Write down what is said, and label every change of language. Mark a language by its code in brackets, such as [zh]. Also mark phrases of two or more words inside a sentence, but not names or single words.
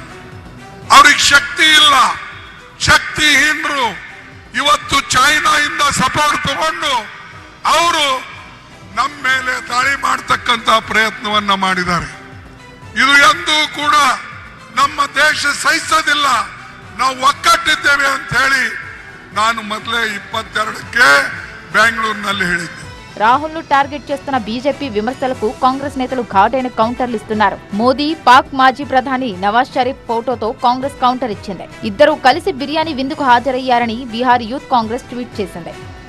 [kn] ಅವ್ರಿಗೆ ಶಕ್ತಿ ಇಲ್ಲ, ಶಕ್ತಿಹೀನರು ಇವತ್ತು ಚೈನಾದಿಂದ ಸಪೋರ್ಟ್ ತಗೊಂಡು ಅವರು ನಮ್ಮ ಮೇಲೆ ದಾಳಿ ಮಾಡತಕ್ಕಂತ ಪ್ರಯತ್ನವನ್ನ ಮಾಡಿದ್ದಾರೆ. ಇದು ಎಂದೂ ಕೂಡ ನಮ್ಮ ದೇಶ ಸಹಿಸೋದಿಲ್ಲ. ನಾವು ಒಕ್ಕಟ್ಟಿದ್ದೇವೆ ಅಂತ ಹೇಳಿ ನಾನು ಮೊದಲೇ 22ಕ್ಕೆ ಬೆಂಗಳೂರಿನಲ್ಲಿ ಹೇಳಿದ್ದೆ. [te] రాహుల్ ను టార్గెట్ చేస్తున్న బీజేపీ విమర్శలకు కాంగ్రెస్ నేతలు ఘాటైన కౌంటర్లు ఇస్తున్నారు. మోదీ, పాక్ మాజీ ప్రధాని నవాజ్ షరీఫ్ ఫోటోతో కాంగ్రెస్ కౌంటర్ ఇచ్చింది. ఇద్దరూ కలిసి బిర్యానీ విందుకు హాజరయ్యారని బీహార్ యూత్ కాంగ్రెస్ ట్వీట్ చేసింది.